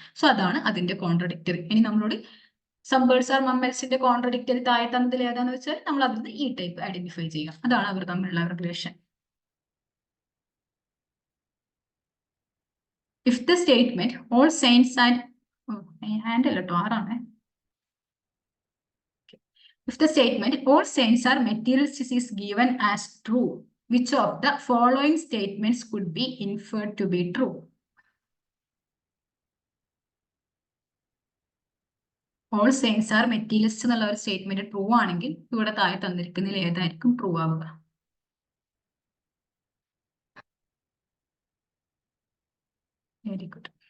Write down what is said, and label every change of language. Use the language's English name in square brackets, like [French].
[Malayalam] So അതാണ് അതിന്റെ contradictory. ഇനി നമ്മളോട് സം ബേർഡ്സ് ആർ മമ്മൽസിന്റെ കോൺട്രഡിക്ടറി താഴെ തന്നതിൽ ഏതാന്ന് വെച്ചാൽ നമ്മൾ അതിന് ഈ ടൈപ്പ് ഐഡന്റിഫൈ ചെയ്യുക. അതാണ് അവർ തമ്മിലുള്ള relation. [English] if the statement all science and [Malayalam] അല്ല കേട്ടോ ആറാണ്. [English] If the statement all saints are materials is given as true, which of the following statements could be inferred to be true? All saints are materials [Malayalam] എന്നുള്ള ഒരു statement true ആണെങ്കിൽ ഇവിടെ താഴെ തന്നിരിക്കുന്നതിൽ ഏതായിരിക്കും true ആവുക? [English] Very good.